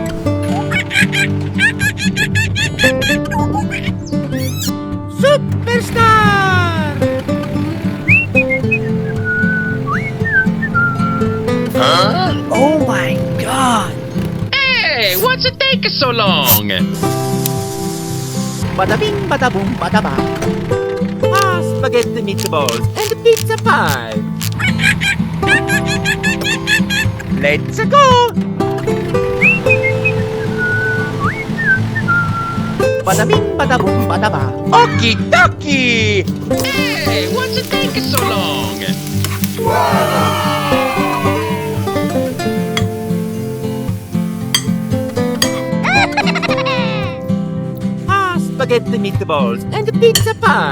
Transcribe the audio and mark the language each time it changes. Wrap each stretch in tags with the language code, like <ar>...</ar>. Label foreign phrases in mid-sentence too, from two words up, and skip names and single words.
<en>Superstar! Huh? Oh my god! Hey, what's it taking so long? Bada bing, bada boom, bada ba. Spaghetti meatballs and pizza pie. Let's go! Bada bing, bada boom, bada ba. Okie dokie! Hey, what's it taking so long? Spaghetti meatballs and pizza pie.</en>